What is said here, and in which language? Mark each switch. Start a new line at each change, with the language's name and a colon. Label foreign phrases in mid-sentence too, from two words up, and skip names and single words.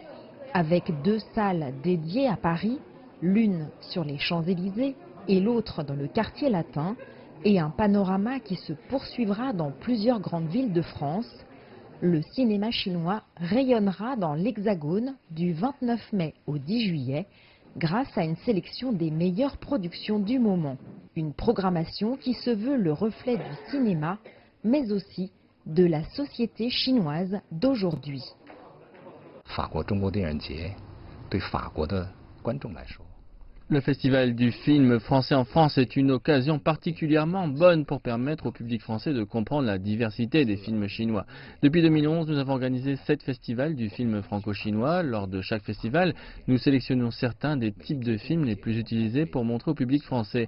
French: Avec 2 salles dédiées à Paris, l'une sur les Champs-Élysées et l'autre dans le quartier latin, et un panorama qui se poursuivra dans plusieurs grandes villes de France, le cinéma chinois rayonnera dans l'Hexagone du 29 mai au 10 juillet grâce à une sélection des meilleures productions du moment. Une programmation qui se veut le reflet du cinéma, mais aussi de la société chinoise d'aujourd'hui.
Chinese: 法国中国电影节对法国的观众来说
French: Le festival du film français en France est une occasion particulièrement bonne pour permettre au public français de comprendre la diversité des films chinois. Depuis 2011, nous avons organisé 7 festivals du film franco-chinois. Lors de chaque festival, nous sélectionnons certains des types de films les plus utilisés pour montrer au public français.